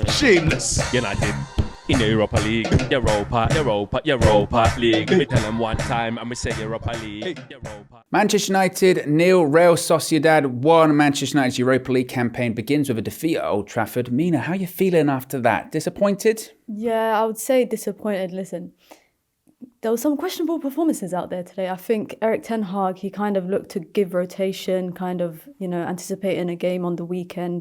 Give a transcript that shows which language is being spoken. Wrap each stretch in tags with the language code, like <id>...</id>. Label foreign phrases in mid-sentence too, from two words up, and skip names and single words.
<en>Shameless. United in the Europa League. Europa League. We tell them one time and we say Europa League. Europa. Manchester United 0, Real Sociedad 1. Manchester United's Europa League campaign begins with a defeat at Old Trafford. Mina, how are you feeling after that? Disappointed? Yeah, I would say disappointed. Listen, there was some questionable performances out there today. I think Erik ten Hag, he kind of looked to give rotation, kind of, anticipating a game on the weekend.</en>